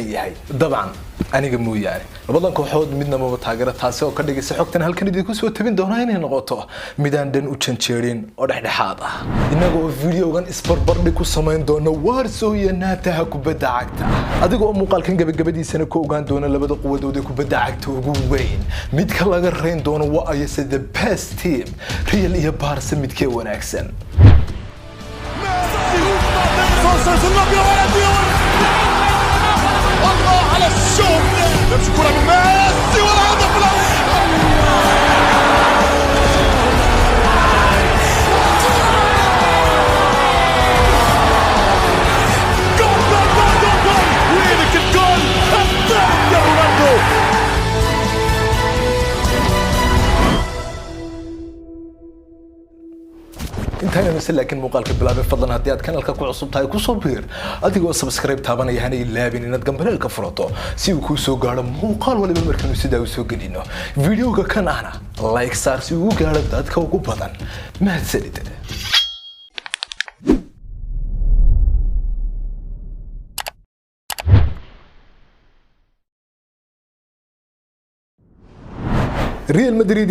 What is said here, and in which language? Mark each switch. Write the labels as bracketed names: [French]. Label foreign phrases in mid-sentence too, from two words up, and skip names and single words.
[Somali] yahay dabcan aniga mooyaane labadan kooxood midna ma taageero taasi oo ka dhigaysa xogtan halkan idinku soo tabin doona inay noqoto midaan dhan u janjeerin oo dhexdhexaad ah inagoo videogan isbarbardhig ku samayn doona Warsaw iyo naataha kubadda cagta adigoo muuqaalkan gabagabadiisana ku ogaan doona labada quwadood ee kubadda cagta ugu weyn midka laga reyn doono waa ayse [English] the best team [Somali] Real iyo Barca midkee wanaagsan [Arabic] الله على الشوط نمشي كرة من ميسي والهدف جول وينك الجول الثاني يا رونالدو [Somali] intaana mise laakiin muuqaalka bilaabay fadlan haddii aad kanalka ku cusub tahay ku soo biir adigoo subscribe taabanaya hana ilaabin inaad gambalelka furato si uu ku soo gaaro muuqaal waliba markaanu sidaa u soo gelino videoga kan ahna like saar si uu gaaro dadka ugu badan mahadsanid Real Madrid